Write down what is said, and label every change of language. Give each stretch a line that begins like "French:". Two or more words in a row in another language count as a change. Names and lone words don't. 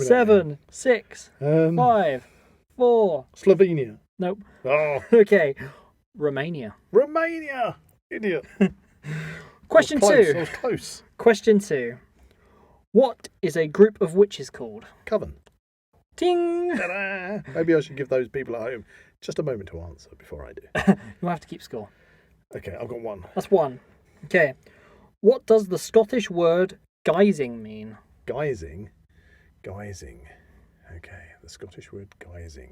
English: 7, 6, 5, 4. Slovenia. Nope. Oh. Okay. Romania. Idiot. Question 2. I was close. Question 2. What is a group of witches called? Coven. Ting! Ta-da! Maybe I should give those people at home just a moment to answer before I do. You'll have to keep score. Okay, I've got 1. That's 1. Okay. What does the Scottish word guising mean? Guising? Okay, the Scottish word guising.